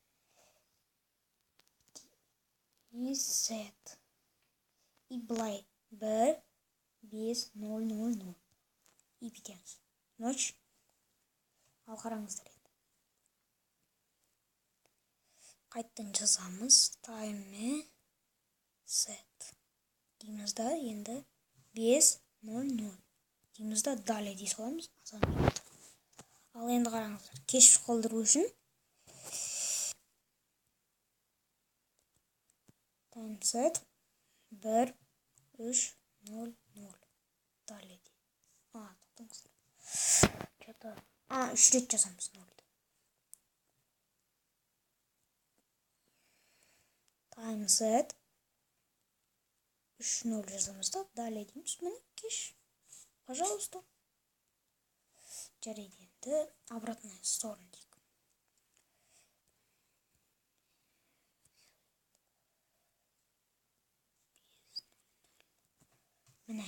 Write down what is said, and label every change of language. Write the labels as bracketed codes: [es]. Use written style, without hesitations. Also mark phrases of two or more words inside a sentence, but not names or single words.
[en] Reset. [kk] И былай 1, 5, 0, 0, 0. И бітеміз. Ночь. Ал қараңыздар енді. Қайттан жазамыз. [en] Time set. [kk] Дейміз да енді 5, 0, 0. Дейміз да далее дей саламыз. Ал енді қараңыздар. Кеш қалдыру үшін [en] time set [kk] 1, 3, 0, 0. Далее дей. Тоқтаңыздар. Что-то 3 рет жазамыз 0-ды. [en] Time set [kk] 3, 0 жазамыз да, далее дейміз. Міне, кеш. [ru] Пожалуйста. [kk] Жарайды енді [ru] обратная сторона [kk] дейік. Міне.